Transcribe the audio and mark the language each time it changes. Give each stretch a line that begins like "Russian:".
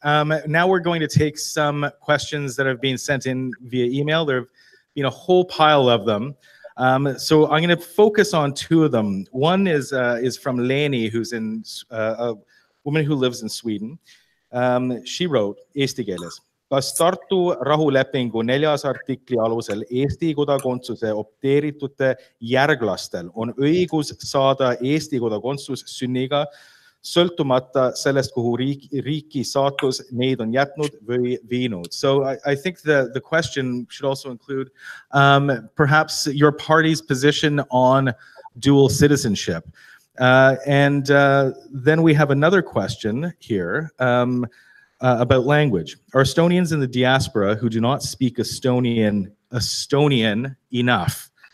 English: Now we're going to take some questions that have been sent in via email. There have been a whole pile of them. So I'm going to focus on two of them. One is from Leni, who's a woman who lives in Sweden. She wrote,
Estonian: Eesti keeles, kas Tartu rahulepingu 4. artikli alusel Eesti kodakondsuse opteeritute järglastel on õigus saada Eesti kodakondsus sünniga, sõltumata sellest, kuhu riiki saatus neid on jätnud või viinud?
English: So I think the question should also include perhaps your party's position on dual citizenship. And then we have another question here. About language. Are Estonians in the diaspora who do not speak Estonian enough?